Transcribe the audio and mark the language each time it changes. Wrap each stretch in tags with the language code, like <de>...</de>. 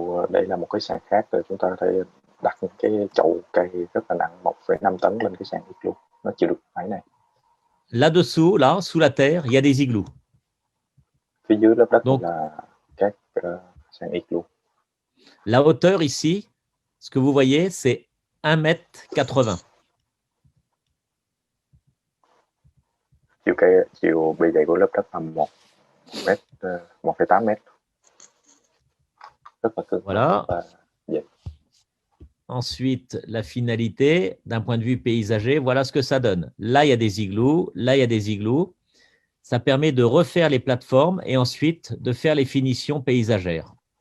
<vi>Đây là một cái sàn khác, rồi chúng ta có thể đặt cái chậu cây rất là nặng 1,5 tấn lên cái sàn igloo. Nó chịu được cái này.</vi> <fr>Là-dessous, là, sous la terre, il y a des igloos.</fr> <vi>Phía dưới lớp đất</vi> <fr>Donc,</fr> <vi>là các sàn igloo.</vi> <fr>La hauteur ici, ce que vous voyez, c'est 1,80 m.</fr> <vi>Chiều bề dày của lớp đất là 1,8 mét. Rất là cứng.</vi> <fr>Voilà.</fr> <vi>Rất là dày.</vi> <fr>Ensuite, la finalité, d'un point de vue paysager, voilà ce que ça donne. Là, il y a des igloos. Là, il y a des igloos. Ça permet de refaire les plateformes et ensuite de faire les finitions paysagères.</fr>